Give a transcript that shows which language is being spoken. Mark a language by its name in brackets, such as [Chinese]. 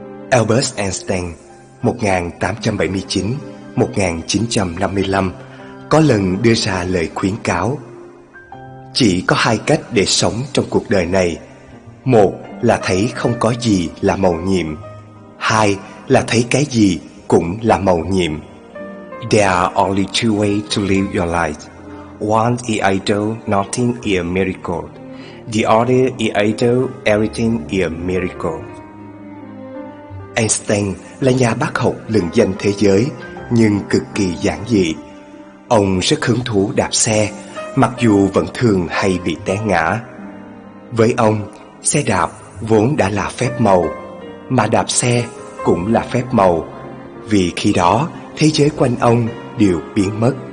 [Vietnamese] Albert Einstein 1879-1955 có lần đưa ra lời khuyến cáo: chỉ có hai cách để sống trong cuộc đời này. Một là thấy không có gì là mầu nhiệm. Hai là thấy cái gì cũng là mầu nhiệm. [English] There are only two ways to live your life. One is either nothing is a miracle. The other is either everything is a miracle. [Vietnamese] Einstein là nhà bác học lừng danh thế giới, nhưng cực kỳ giản dị. Ông rất hứng thú đạp xe, mặc dù vẫn thường hay bị té ngã. Với ông, xe đạp vốn đã là phép màu, mà đạp xe cũng là phép màu, vì khi đó thế giới quanh ông đều biến mất.